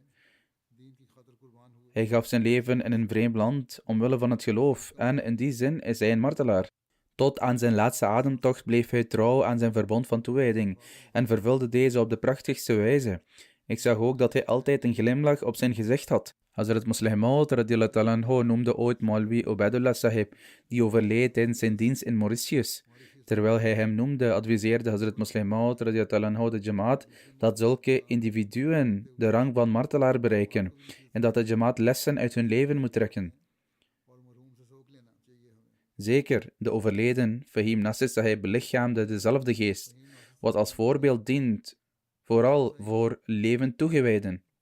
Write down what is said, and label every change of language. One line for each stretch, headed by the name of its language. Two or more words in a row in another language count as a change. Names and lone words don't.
Dutch: Hij gaf zijn leven in een vreemd land omwille van het geloof en in die zin is hij een martelaar. Tot aan zijn laatste ademtocht bleef hij trouw aan zijn verbond van toewijding en vervulde deze op de prachtigste wijze. Ik zag ook dat hij altijd een glimlach op zijn gezicht had. Hazrat Musleh Maud
Arabic: رضي الله تعالى عنه
Dutch: noemde ooit Maulwi Ubaidullah Sahib, die overleed tijdens zijn dienst in Mauritius. Terwijl hij hem noemde, adviseerde Hazrat Musleh Maud
Arabic: رضي الله تعالى عنه
Dutch: de Jamaat dat zulke individuen de rang van martelaar bereiken en dat de Jamaat lessen uit hun leven moet trekken. Zeker, de overleden Fahim Nasir Sahib belichaamde dezelfde geest, wat als voorbeeld dient, vooral voor levend toegewijden.